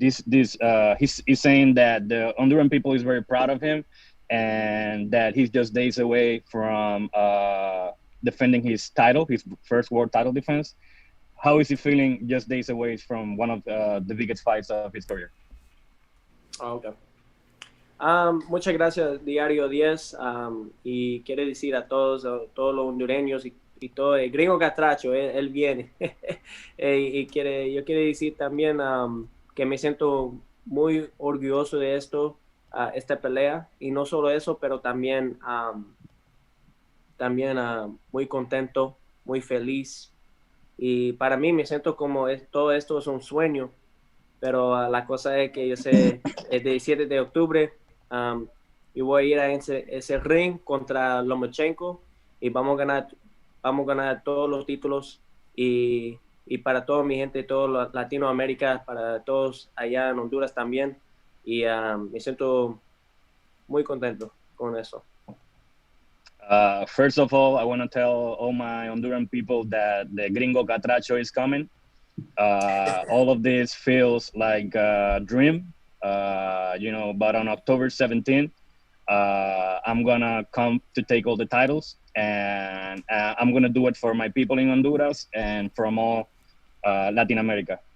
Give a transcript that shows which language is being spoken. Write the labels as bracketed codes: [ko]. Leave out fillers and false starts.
[en] He's saying that the Honduran people is very proud of him, and that he's just days away from defending his title, his first world title defense. How is he feeling just days away from one of the biggest fights of his career? Oh, okay. [es] Muchas gracias, Diario 10. Y quiere decir a todos los hondureños y todo, el gringo catracho, él viene. Yo quiero decir también que me siento muy orgulloso de esta pelea. Y no solo eso, pero también también muy contento, muy feliz. Y para mí me siento como todo esto es un sueño, pero la cosa es que yo sé, el 17 de octubre, yo voy a ir a ese ring contra Lomachenko y vamos a ganar todos los títulos y para toda mi gente, todo Latinoamérica, para todos allá en Honduras también. Y me siento muy contento con eso. [en] First of all, I want to tell all my Honduran people that the Gringo Catracho is coming. All of this feels like a dream, but on October 17th, I'm going to come to take all the titles, and I'm going to do it for my people in Honduras and from all Latin America.